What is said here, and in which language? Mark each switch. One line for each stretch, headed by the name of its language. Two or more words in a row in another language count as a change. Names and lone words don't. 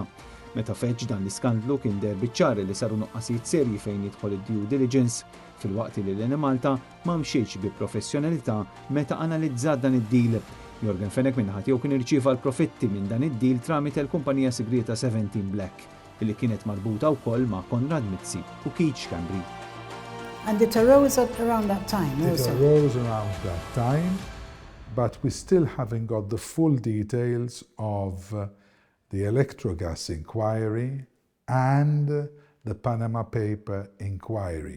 Maltese: Meta feġġ dan l-iskandlu kien der biċ-ċari li saru nuqqasijiet serji fejn jidħol id-
English: due diligence
Maltese: fil-waqt li l Malta ma mxietx bi professjonalità meta analizzat dan id-deal. Jürgen Fenech minnaħat jew kien irċieva l-profitti minn dan id-deal tramite l-kumpanija segreta 17 Black, li kienet marbuta wkoll ma' Konrad Mizzi u Keith Cambry.
English: And it arose around that time also? It arose around that time, but we still haven't got the full details of the Electrogas inquiry and the Panama Paper inquiry.